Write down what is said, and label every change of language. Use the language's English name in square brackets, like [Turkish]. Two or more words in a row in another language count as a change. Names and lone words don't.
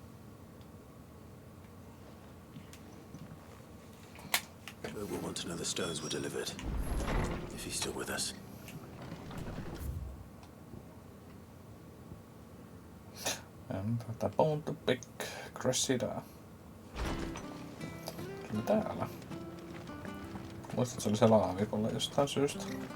[English] Joe will want to know the stones were delivered. If he's still with us. And the bone to pick Cressida. [Finnish] Kyllä täällä. Muistat, se oli siellä alaviikolla jostain syystä.